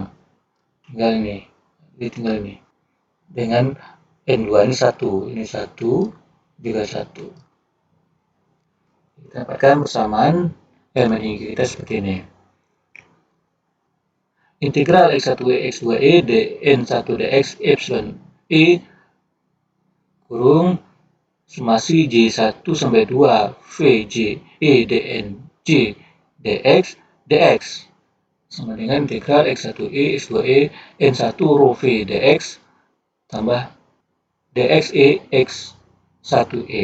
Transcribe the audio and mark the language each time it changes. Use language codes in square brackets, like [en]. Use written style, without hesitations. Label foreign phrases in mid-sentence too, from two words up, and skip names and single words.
[id] Tinggal ini, dengan N2 ini 1, ini 1, juga 1. Kita dapatkan persamaan elemen hingga kita seperti ini. Integral X1E X2E dN1 dx epsilon E kurung summasi J1 sampai 2 VJ E dN J dx dx sama dengan integral X1E X2E N1 rho V dx tambah dxe x1e.